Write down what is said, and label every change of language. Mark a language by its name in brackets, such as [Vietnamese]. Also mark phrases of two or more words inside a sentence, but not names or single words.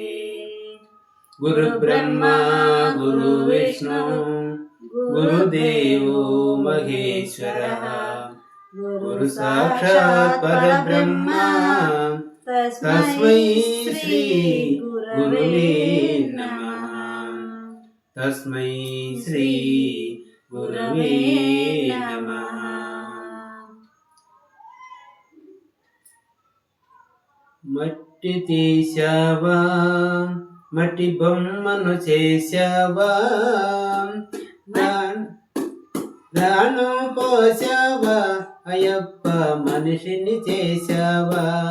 [Sanskrit] गुरुब्रह्मा गुरुविष्णु गुरुदेवो महेश्वरः गुरुसाक्षात् परब्रह्मा तस्मै श्री गुरुवे नमः। तस्मै श्री गुरुवे नमः। [Telugu] మట్టి తీశావా మట్టి బొమ్మను చేశావా ప్రాణం పోసావా అయ్యప్ప మనిషిని చేశావా